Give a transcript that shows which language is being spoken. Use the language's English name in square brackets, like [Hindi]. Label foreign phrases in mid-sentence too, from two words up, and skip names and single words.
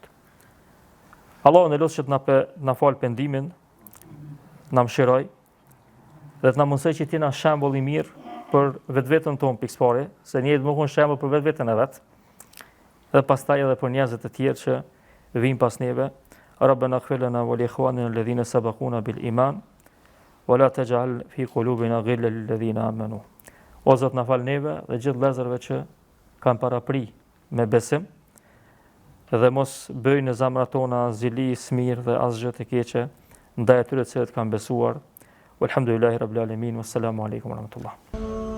[Albanian] Allahu në lutë që të na fal pendimin, na mëshiroj dhe të na mundsoj që të na shembull i mirë për vetveten tonë pikëpare, se njëri më kon shembull për vetveten e vet, dhe pastaj edhe për njerëzit e tjerë që vijnë pas neve. [Arabic] ربنا اغفر لنا ولإخواننا الذين سبقونا بالإيمان ولا تجعل في قلوبنا غلا للذين آمنوا. [Albanian] O Zot na fal neve dhe gjithë vëllezërve që kanë parapri me besim dhe mos bëjnë në zemrat tona zili, smir dhe asgjë të keqe ndaj atyre që kanë besuar. [Arabic] والحمد لله رب العالمين والسلام عليكم ورحمة الله.